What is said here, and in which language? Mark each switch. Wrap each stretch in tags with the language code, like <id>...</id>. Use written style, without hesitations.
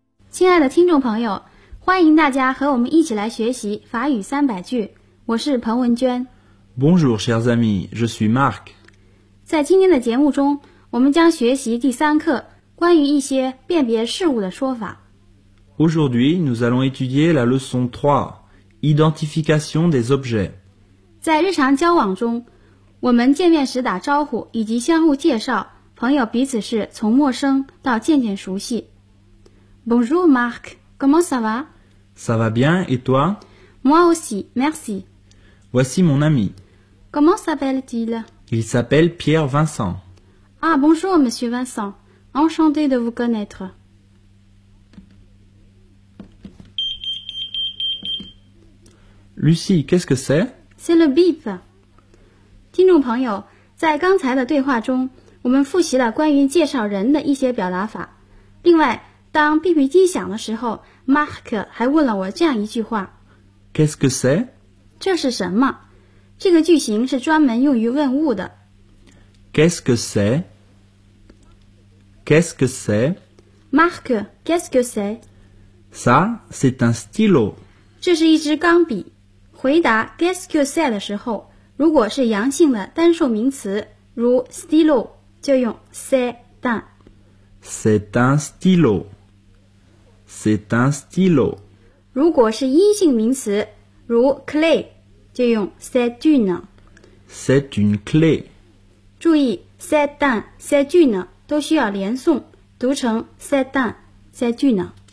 <zh>亲爱的听众朋友，欢迎大家和我们一起来学习法语三百句。我是彭文娟。</zh> <fr>Bonjour, chers amis, je suis Marc.</fr> <zh>在今天的节目中，我们将学习第三课关于一些辨别事物的说法。</zh> <fr>Aujourd'hui, nous allons étudier la leçon 3, identification des objets.</fr> <zh>在日常交往中，我们见面时打招呼以及相互介绍，朋友彼此是从陌生到渐渐熟悉。</zh> <fr>Bonjour Marc, comment ça va? Ça va bien, et toi? Moi aussi, merci. Voici mon ami. Comment s'appelle-t-il? Il s'appelle Pierre Vincent. Ah, bonjour Monsieur Vincent. Enchanté de vous connaître. Lucie, qu'est-ce que c'est? C'est le bip.</fr> <zh>听众朋友，在刚才的对话中，我们复习了关于介绍人的一些表达法。另外，当 BB 机响的时候 ，Mark 还问了我这样一句话</zh> <fr>：“Qu'est-ce que c'est？”</fr> <zh>这是什么？这个句型是专门用于问物的。</zh> <fr>“Qu'est-ce que c'est？”“Qu'est-ce que c'est？”“Mark，qu'est-ce que c'est？”“Ça, c'est un stylo。”</fr> <zh>这是一支钢笔。回答</zh> <fr>“Qu'est-ce que c'est”</fr> <zh>的时候，如果是阳性的单数名词，如 “stylo”， 就用 “c'est”， 但。</zh> <fr>C'est un stylo. C'est un stylo.</fr> <zh>如果是阴性名词，如 clé， 就用</zh> <fr>c'est une. C'est une clé.</fr> <zh>注意</zh> <fr>c'est un, c'est une</fr> <zh>都需要连诵，读成 c'est un, c'est une.</zh>